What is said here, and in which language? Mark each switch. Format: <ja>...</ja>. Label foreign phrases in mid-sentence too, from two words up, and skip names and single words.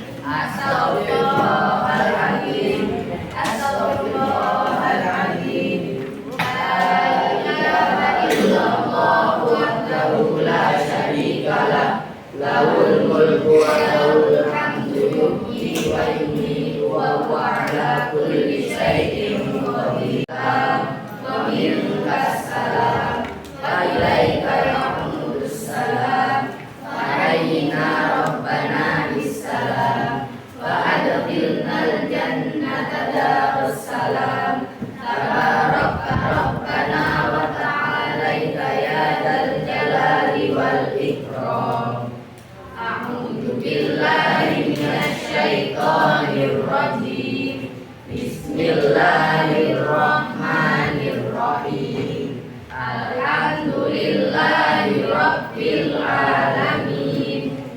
<ar>أستغفر الله العظيم. أستغفر الله العظيم. لا إله إلا الله وحده لا شريك له. له الملك وله الحمد يحيي ويميت وهو على كل شيء قدير. ومنك السلام وإليك يعود السلام فحينا ربنا بالسلام وأدخلنا الجنة دار السلام تباركت ربنا وتعاليت يا ذا الجلال والإكرام. أعوذ بالله من الشيطان الرجيم. بسم الله الرحمن الرحيم. الحمد لله رب العالمين.</ar>